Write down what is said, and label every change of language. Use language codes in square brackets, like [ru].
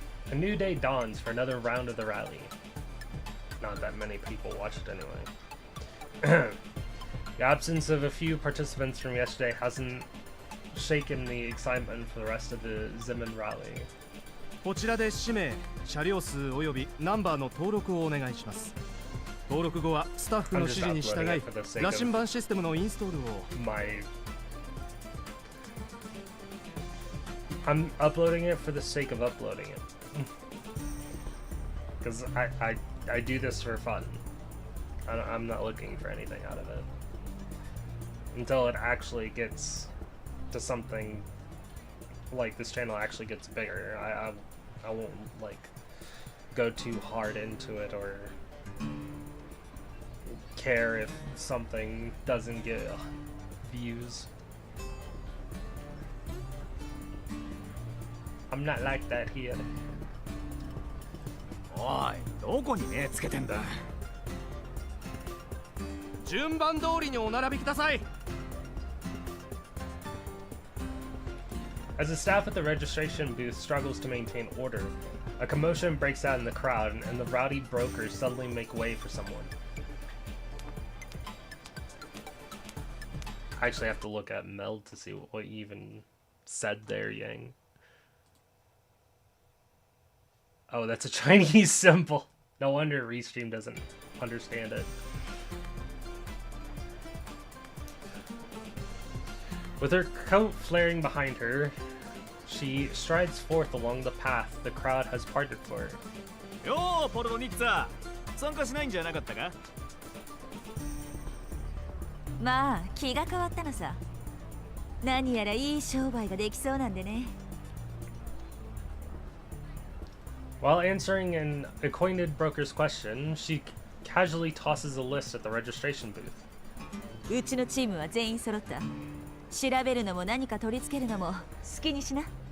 [en] A new day dawns for another round of the rally. Not that many people watch it anyway. The absence of a few participants from yesterday hasn't shaken the excitement for the rest of the Zeman rally. [ja] こちらで氏名、車両数およびナンバーの登録をお願いします。登録後はスタッフの指示に従い、羅針盤システムのインストールを。 [en] I'm uploading it for the sake of uploading it. Because I do this for fun. I'm not looking for anything out of it. Until it actually gets to something like this channel actually gets bigger. I won't like go too hard into it or care if something doesn't get views. I'm not like that here. [ja] おい、どこに目つけてんだ。順番通りにお並びください。 [en] As the staff at the registration booth struggles to maintain order, a commotion breaks out in the crowd, and the rowdy brokers suddenly make way for someone. I actually have to look at Meld to see what he even said there, Yang. Oh, that's a Chinese symbol. No wonder Restream doesn't understand it. With her coat flaring behind her, she strides forth along the path the crowd has parted for her. [ja] Yo, ポルドニッツァ、参加しないんじゃなかったか？まあ気が変わったのさ。何やらいい商売ができそうなんでね。 [en] While answering an acquainted broker's question, she casually tosses a list at the registration booth. [ja] うちのチームは全員揃った。調べるのも何か取り付けるのも好きにしな。